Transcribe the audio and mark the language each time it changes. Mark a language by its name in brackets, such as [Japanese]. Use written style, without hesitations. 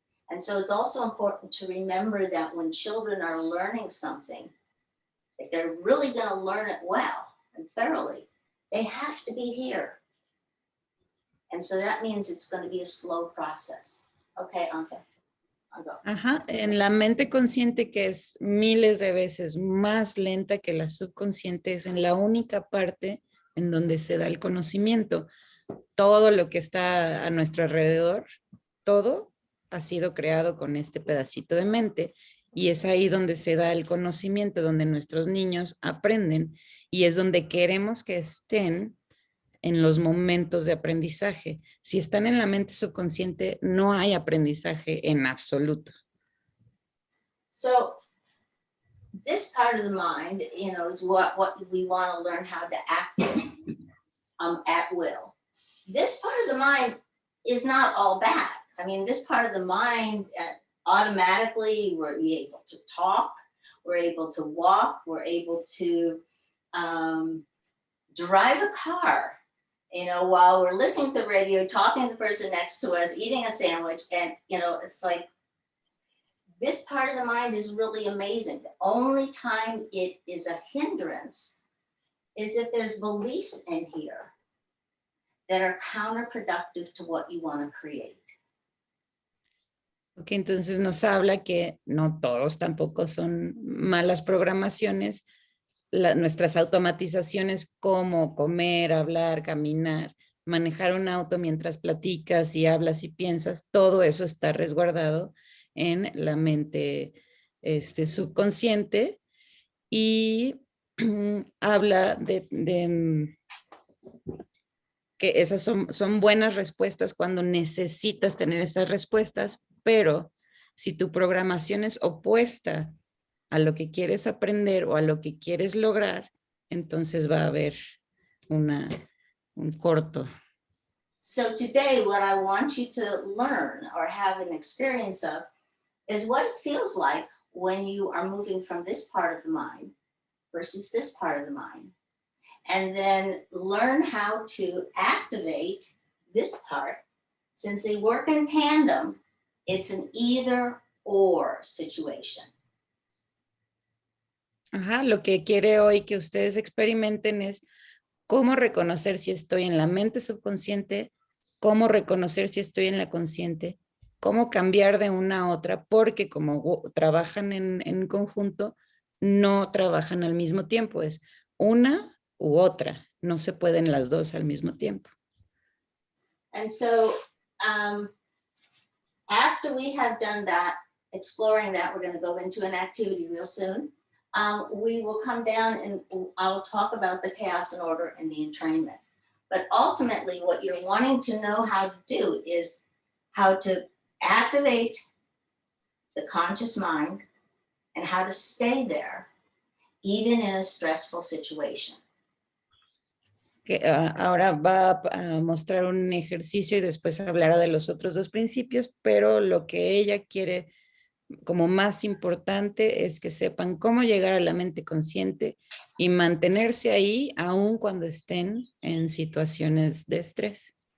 [English] And so it's also important to remember that when children are learning something, if they're really going to learn it well and thoroughly, they have to be here. And so that means it's going to be a slow process. Okay, Anka, I'll go. [Spanish] Ajá, en la mente consciente, que es miles de veces más lenta que la subconsciente, es en la única parte en donde se da el conocimiento. Todo lo que está a nuestro alrededor, todo ha sido creado con este pedacito de mente, y es ahí donde se da el conocimiento, donde nuestros niños aprenden, y es donde queremos que estén en los momentos de aprendizaje. Si están en la mente subconsciente, no hay aprendizaje en absoluto. [English] So this part of the mind, is what we want to learn how to activate at will. This part of the mind is not all bad. I mean, this part of the mind, automatically we're able to talk, we're able to walk, we're able to drive a car, while we're listening to the radio, talking to the person next to us, eating a sandwich. And, it's like, this part of the mind is really amazing. The only time it is a hindrance is if there's beliefs in here that are counterproductive to what you want to create. [Spanish] Ok, entonces nos habla que no todos tampoco son malas programaciones. Nuestras automatizaciones como comer, hablar, caminar, manejar un auto mientras platicas y hablas y piensas, todo eso está resguardado en la mente subconsciente y habla de que esas son buenas respuestas cuando necesitas tener esas respuestas, pero si tu programación es opuesta a lo que quieres aprender o a lo que quieres lograr, entonces va a haber un corto. [English] So today, what I want you to learn or have an experience of is what it feels like when you are moving from this part of the mind versus this part of the mind. And then learn how to activate this part. Since they work in tandem, it's an either or situation. [Spanish] Ajá, lo que quiere hoy que ustedes experimenten es cómo reconocer si estoy en la mente subconsciente, cómo reconocer si estoy en la consciente, cómo cambiar de una a otra, porque como trabajan en conjunto, no trabajan al mismo tiempo, es una u otra, no se pueden las dos al mismo tiempo. [English] And so after we have done that, exploring that, we're going to go into an activity real soon. We will come down and I'll talk about the chaos and order and the entrainment. But ultimately, what you're wanting to know how to do is how to activate the conscious mind and how to stay there, even in a stressful situation. [Spanish] Que ahora va a mostrar un ejercicio y después hablará de los otros dos principios, pero lo que ella quiere como más importante es que sepan cómo llegar a la mente consciente y mantenerse ahí aun cuando estén en situaciones de estrés.